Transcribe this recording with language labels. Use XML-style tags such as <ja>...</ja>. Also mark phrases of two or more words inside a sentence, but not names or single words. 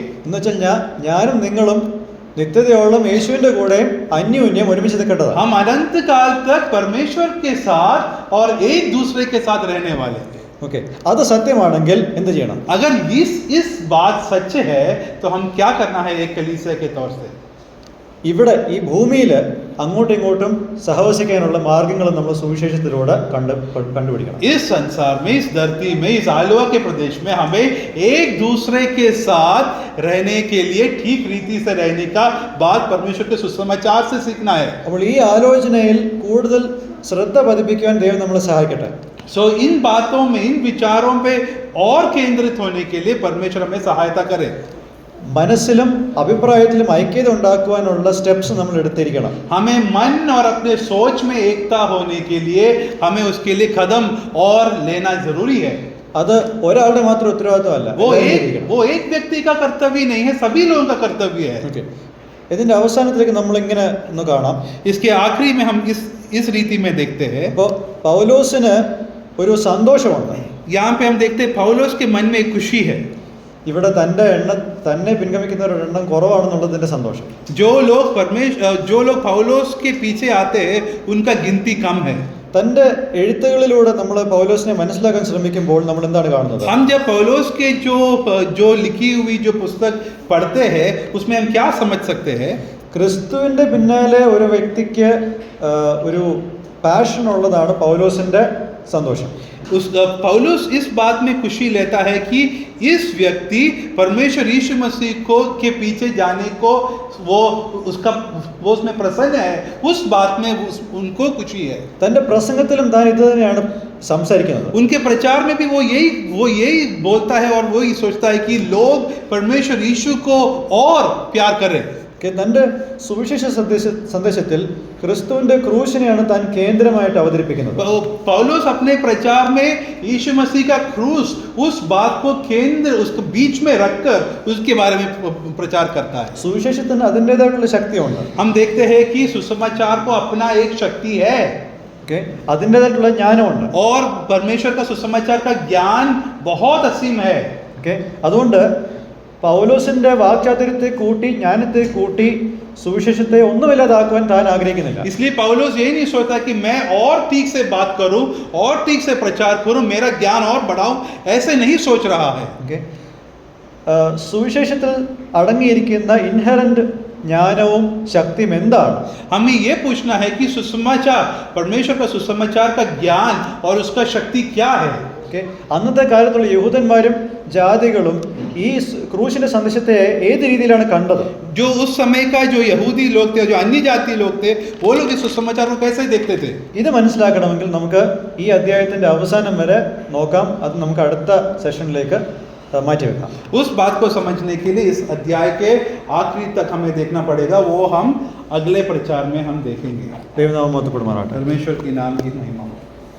<ml>എന്ന് വെച്ചാൽ ഞാനും നിങ്ങളും നിത്യതയോളം യേശുവിന്റെ കൂടെ അന്യോന്യം ഒരുമിച്ച് നിൽക്കേണ്ടതാണ്.</ml> <hi>हम अनंत काल तक परमेश्वर के साथ और एक दूसरे के साथ रहने वाले हैं.</hi> <ml>ഓക്കെ, അത് സത്യമാണെങ്കിൽ എന്ത് ചെയ്യണം?</ml> <hi>अगर इस बात सच है तो हम क्या करना है एक कलीसिया के तौर से?</hi> <ml>ഇവിടെ ഈ ഭൂമിയിൽ അങ്ങോട്ടും ഇങ്ങോട്ടും സഹവസിക്കാനുള്ള മാർഗങ്ങൾ നമ്മൾ സുവിശേഷത്തിലൂടെ കണ്ടുപിടിക്കണം.</ml> <hi>इस संसार में, इस धरती में, इस आलवा के प्रदेश में हमें एक दूसरे के साथ रहने के लिए ठीक रीति से रहने का बात परमेश्वर के सुसमाचार से सीखना है.</hi> <ml>അപ്പോൾ ഈ ആലോചനയിൽ കൂടുതൽ ശ്രദ്ധ പതിപ്പിക്കുവാൻ ദൈവം നമ്മളെ സഹായിക്കട്ടെ.</ml> <hi>सो इन बातों में, इन विचारों पे और केंद्रित होने के लिए परमेश्वर हमें सहायता करे.</hi> <ml>മനസ്സിലും അഭിപ്രായത്തിലും ഐക്യത ഉണ്ടാക്കുവാനുള്ള സ്റ്റെപ്സ് നമ്മൾ എടുത്തിരിക്കണം.</ml> <hi>हमें मन और अपने सोच में एकता होने के लिए हमें उसके लिए कदम और लेना जरूरी है.</hi> <ml>അത് ഒരാളുടെ മാത്രം ഉത്തരവാദിത്വമല്ല,</ml> <hi>वो एक व्यक्ति का कर्तव्य नहीं है, सभी लोगों का कर्तव्य है.</hi> <ml>ഓക്കെ, ഇതിന്റെ അവസാനത്തിലേക്ക് നമ്മൾ ഇങ്ങനെ ഒന്ന് കാണാം.</ml> <hi>इसके आखिरी में हम इस रीति में देखते हैं.</hi> <ml>അപ്പോൾ പൗലോസിന് ഒരു സന്തോഷമുണ്ട്.</ml> <hi>यहाँ पे हम देखते हैं पौलुस के मन में एक खुशी है.</hi> <ml>ഇവിടെ തന്നെ പിൻഗമിക്കുന്നവരുടെ എണ്ണം കുറവാണെന്നുള്ളതിന്റെ സന്തോഷം.</ml> <hi>जो लोग पौलुस के पीछे आते हैं उनका गिनती कम है.</hi> <ml>തന്റെ എഴുത്തുകളിലൂടെ നമ്മൾ പൗലോസിനെ മനസ്സിലാക്കാൻ ശ്രമിക്കുമ്പോൾ നമ്മൾ എന്താണ് കാണുന്നത്?</ml> <hi>हम जब पौलुस के जो लिखी हुई जो पुस्तक पढ़ते हैं उसमें हम क्या समझ सकते हैं?</hi> <ml>ക്രിസ്തുവിന്റെ പിന്നാലെ ഒരു വ്യക്തിക്ക് ഒരു പാഷൻ ഉള്ളതാണ് പൗലോസിന്റെ സന്തോഷം.</ml> <hi>पौलुस इस बात में खुशी लेता है कि इस व्यक्ति परमेश्वर यीशु मसीह के पीछे जाने को वो उसमें प्रसन्न है. उस बात में उनको खुशी है.</hi> <ml>തന്റെ പ്രസംഗത്തിലും താൻ ഇത് തന്നെയാണ് സംസാരിക്കുന്നത്.</ml> <hi>उनके प्रचार में भी वो यही बोलता है और वो ही सोचता है कि लोग परमेश्वर यीशु को और प्यार करें.</hi> <ml>തന്റെ സുവിശേഷ സന്ദേശത്തിൽ ക്രിസ്തുവിന്റെ ക്രൂശിനെയാണ് താൻ കേന്ദ്രമായിട്ട് അവതരിപ്പിക്കുന്നത്.</ml> <hi>पौलुस अपने प्रचार में यीशु मसीह का क्रूस उस बात को केंद्र उसको बीच में रखकर उसके बारे में प्रचार करता है.</hi> <ml>സുവിശേഷത്തിന് അതിൻ്റെതായിട്ടുള്ള ശക്തിയുണ്ട്.</ml> <hi>हम देखते हैं कि सुसमाचार को अपना एक शक्ति है.</hi> <ml>അതിൻ്റെതായിട്ടുള്ള ജ്ഞാനമുണ്ട്.</ml> <hi>और परमेश्वर का सुसमाचार का ज्ञान बहुत असीम है.</hi> <ml>അതുകൊണ്ട് പൗലോസിന്റെ വാക്ചാതുര്യത്തെ കൂട്ടി ജ്ഞാനത്തെ കൂട്ടി സുവിശേഷത്തെ ഒന്നുമില്ലാതാക്കുവാൻ താൻ ആഗ്രഹിക്കുന്നില്ല.</ml> <hi>इसलिए पौलुस ये नहीं सोचता कि मैं और ठीक से बात करूं और ठीक से प्रचार करूं, मेरा ज्ञान और बढ़ाऊं, ऐसे नहीं सोच रहा है.</hi> <ml>സുവിശേഷത്തിൽ അടങ്ങിയിരിക്കുന്ന ഇൻഹെറന്റ് ജ്ഞാനവും ശക്തിയും എന്താണ്?</ml> <hi>हमें ये पूछना है कि सुसमाचार, परमेश्वर का सुसमाचार का ज्ञान और उसका शक्ति क्या है.</hi> <ml>അന്നത്തെ കാലത്തുള്ള യഹൂദന്മാരും ജാതികളും ഈ ക്രൂശിന്റെ സന്ദേശത്തെ ഏത് രീതിയിലാണ് കണ്ടത്?</ml> <hi>जो उस समय का जो यहूदी लोग थे, जो अन्य जाति लोग थे, वो लोग इस सुसमाचार को कैसे देखते थे?</hi> <ml>ഇത് മനസ്സിലാക്കണമെങ്കിൽ നമുക്ക് ഈ അധ്യായത്തിന്റെ അവസാനം വരെ നോക്കാം. അത് നമുക്ക് അടുത്ത സെഷനിലേക്ക് മാറ്റിവെക്കാം.</ml> <hi>उस बात को समझने के लिए इस अध्याय के आखिरी तक हमें देखना पड़ेगा. वो हम अगले प्रचार में हम देखेंगे.</hi> <ml>ദൈവനാമം മഹത്വപ്പെടുമാറാകട്ടെ.</ml> <hi>परमेश्वर के नाम की महिमा हो.</hi>